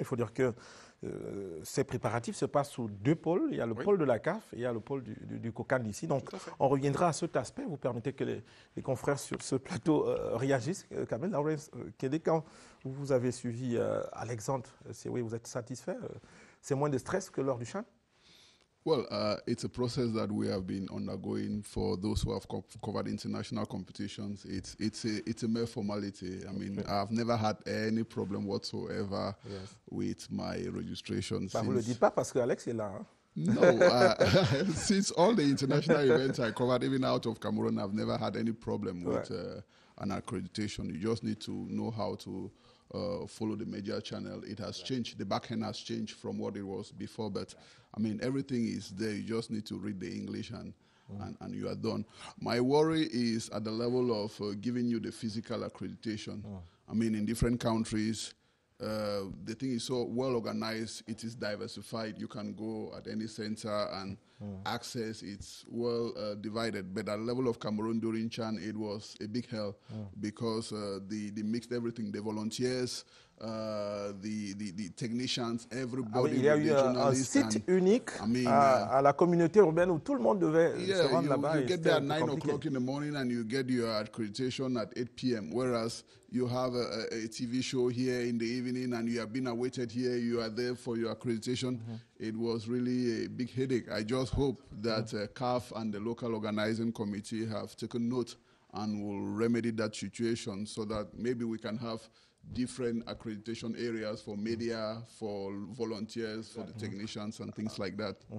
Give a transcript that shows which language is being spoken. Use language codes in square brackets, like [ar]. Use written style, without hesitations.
[fr] Il faut dire que ces préparatifs se passent sous 2 pôles. Il y a le pôle de la CAF et il y a le pôle du COCAN d'ici. Donc, on reviendra à cet aspect. Vous permettez que les confrères sur ce plateau réagissent. Kamel Lawrence, quand vous avez suivi Alexandre, vous êtes satisfait? C'est moins de stress que lors du CHAN? [en] Well, it's a process that we have been undergoing for those who have covered international competitions. It's a mere formality. I mean, I've never had any problem whatsoever with my registration. [fr] Vous ne le dites pas parce que Alex est là. Hein? [en] No, since all the international events I covered, even out of Cameroon, I've never had any problem with an accreditation. You just need to know how to follow the media channel. It has changed. The back end has changed from what it was before, but I mean, everything is there. You just need to read the English and you are done. My worry is at the level of giving you the physical accreditation. I mean, in different countries, the thing is so well organized, it is diversified. You can go at any center and access, it's well divided. But at the level of Cameroon during CHAN, it was a big hell because they mixed everything. The volunteers, the technicians, everybody. [fr] Il y a eu un site unique à la communauté urbaine où tout le monde devait se rendre là-bas. [en] You get there at 9 o'clock in the morning and you get your accreditation at 8 p.m. Whereas you have a TV show here in the evening and you have been awaited here, you are there for your accreditation. It was really a big headache. I just hope that CAF and the local organizing committee have taken note and will remedy that situation so that maybe we can have different accreditation areas for media, for volunteers, for the technicians and things like that.